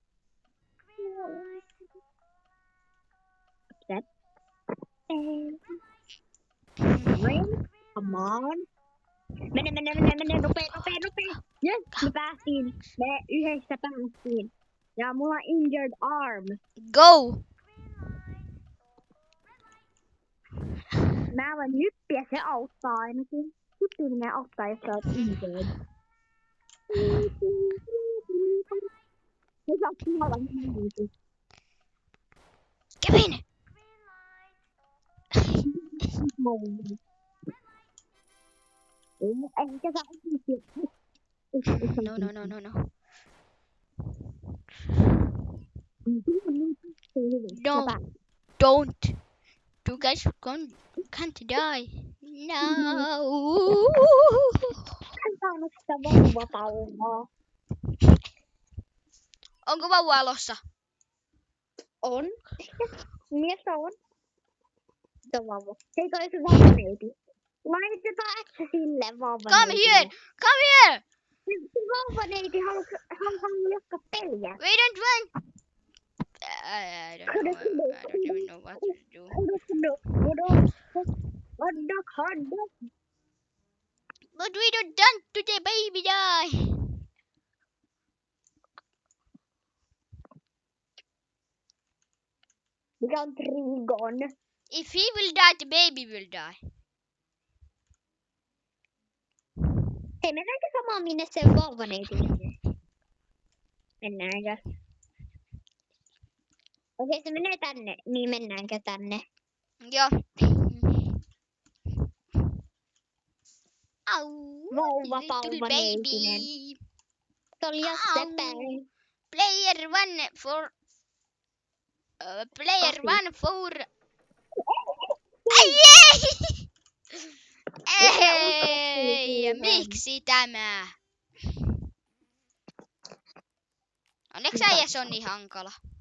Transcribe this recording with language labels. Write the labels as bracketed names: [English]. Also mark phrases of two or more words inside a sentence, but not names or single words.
[English] Upset. Ei. Come on. [Finnish] Mene, nopea. Yes, me päästiin. Me yhdessä päästiin. Ja mulla on [English] injured arm. Go! [Finnish] Mä voin hyppiä, se auttaa ainakin. Hyppiminen auttaa, jos sä oot injured. Me saa kuolla minuutin. Kevin! Ehkä sä [English] No. No, don't. You guys can't die. No. [Finnish] En saanut sitä vauvapaumaa. Onko vauva alossa? On. Mies on. Se on vauva. Se toi se vauvaneiti. Laitetaan äksä sille vauvaneitille. [English] Come here! [Finnish] Se vauvaneiti haluaa jatkaa peliä. [English] We don't want. I don't even know what to do. Hot dog. But we don't want to the baby die. [Finnish] Mikä on Trigon? [English] If he will die, the baby will die. [Finnish] Hei, mennäänkö samaan minne se vauvaneiti menee? Mennäänkö? Okei, se menee tänne. Niin mennäänkö tänne? Joo. Au. Vauvapauvaneitinen. Se oli jo sepäin. [English] Player one for. [Finnish] Ei, miksi tämä? Onneksi äijäs on niin hankala.